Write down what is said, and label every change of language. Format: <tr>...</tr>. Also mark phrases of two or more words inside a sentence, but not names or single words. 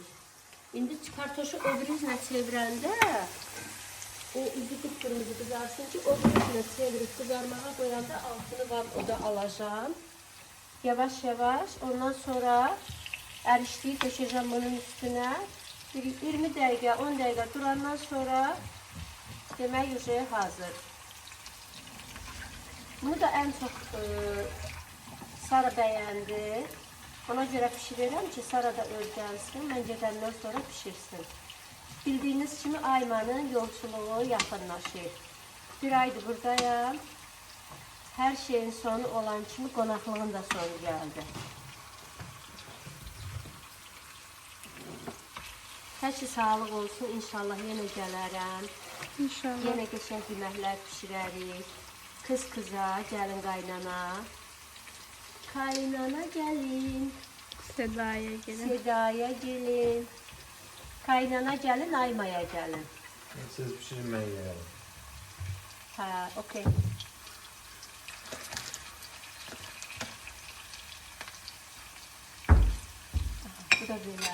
<az>İndi kartoşu o bir üzrə çevirəndə o üzü qıpqırmızı qızarsın ki, o bir üzrə çevirib qızarmağa qoyanda altını o da alacağım. Yavaş-yavaş, ondan sonra ərişliyi tökəcəm bunun üstünə. 20 dəqiqə, 10 dəqiqə durandan sonra demək yüzeye hazır.</az> <tr>Bunu da en çok Sara beğendi. Ona göre pişiriyorum ki Sara da öğrensin.</tr> <az>Ben gedəndən sonra pişirsin. Bildiğiniz kimi Aymanın yolculuğu yaxınlaşır. Bir aydır buradayım. Her şeyin sonu olan kimi qonaqlığın da sonu geldi. Hər şey sağlıq olsun. İnşallah yenə gələrəm. İnşallah. Yenə qəşəng yeməklər pişirərik.</az> <tr>Kız kıza,</tr> <az>gəlin qaynana.</az> <tr>Kaynana gelin. Seda'ya gelin. Seda'ya gelin. Kaynana gelin, Ayma'ya gelin. Siz pişirin ben yerim. Ha, okey. Bu da böyle.</tr>